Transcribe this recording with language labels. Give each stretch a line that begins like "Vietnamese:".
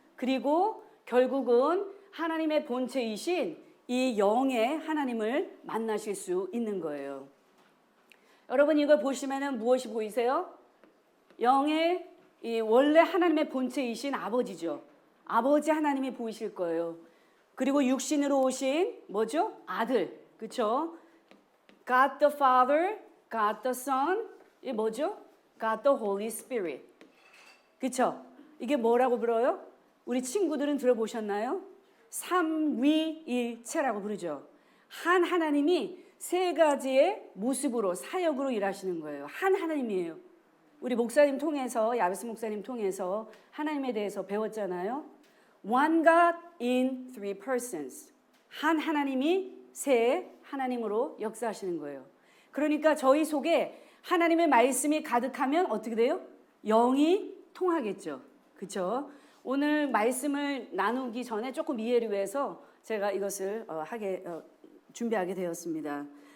Korean: 그리고 결국은 하나님의 본체이신 이 영의 하나님을 만나실 수 있는 거예요. 여러분 이걸 보시면은 무엇이 보이세요? 영의 이 원래 하나님의 본체이신 아버지죠. 아버지 하나님이 보이실 거예요. 그리고 육신으로 오신 뭐죠? 아들. 그렇죠?
English: God the Father, God the Son,
Korean: 이 뭐죠?
English: God the Holy Spirit.
Korean: 그렇죠? 이게 뭐라고 불러요? 우리 친구들은 들어보셨나요? 삼위일체라고 부르죠. 한 하나님이 세 가지의 모습으로 사역으로 일하시는 거예요. 한 하나님이에요. 우리 목사님 통해서 야베스 목사님 통해서 하나님에 대해서 배웠잖아요.
English: One God in three persons.
Korean: 한 하나님이 세 하나님으로 역사하시는 거예요. 그러니까 저희 속에 하나님의 말씀이 가득하면 어떻게 돼요? 영이 통하겠죠. 그렇죠? 오늘 말씀을 나누기 전에 조금 이해를 위해서 제가 이것을 준비하게 되었습니다.